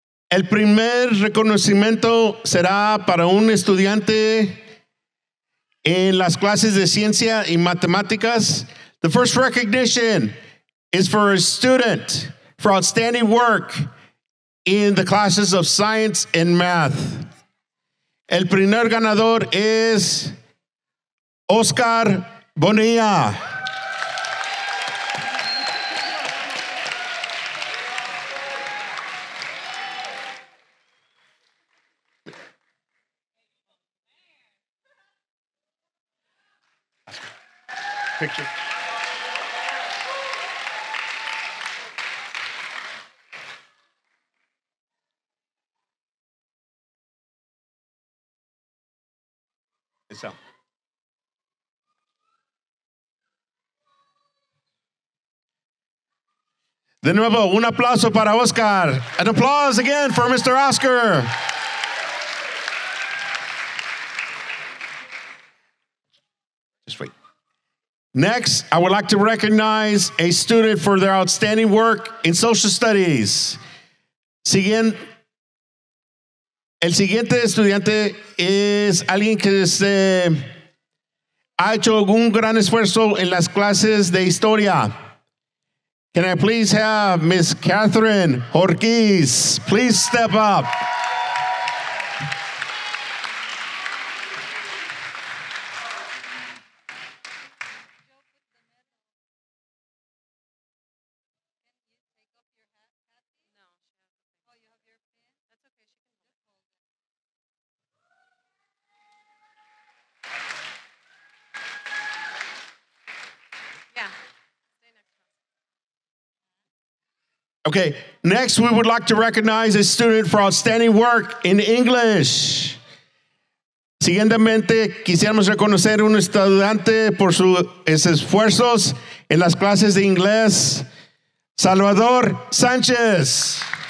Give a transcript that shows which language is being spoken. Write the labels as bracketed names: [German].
[Spanish] El primer reconocimiento será para un estudiante en las clases de ciencia y matemáticas. [English] The first recognition is for a student for outstanding work in the classes of science and math. [Spanish] El primer ganador es Oscar Bonilla. [English] Picture. [Spanish] Eso. De nuevo, un aplauso para Oscar. [English] An applause again for Mr. Oscar. Just wait. Next, I would like to recognize a student for their outstanding work in social studies. [Spanish] El siguiente estudiante es alguien que ha hecho un gran esfuerzo en las clases de historia. [English] Can I please have Miss Catherine Jorquez? Please step up. Okay, next we would like to recognize a student for outstanding work in English. [Spanish] Siguientemente, quisiéramos reconocer un estudiante por sus esfuerzos en las clases de inglés, Salvador Sánchez.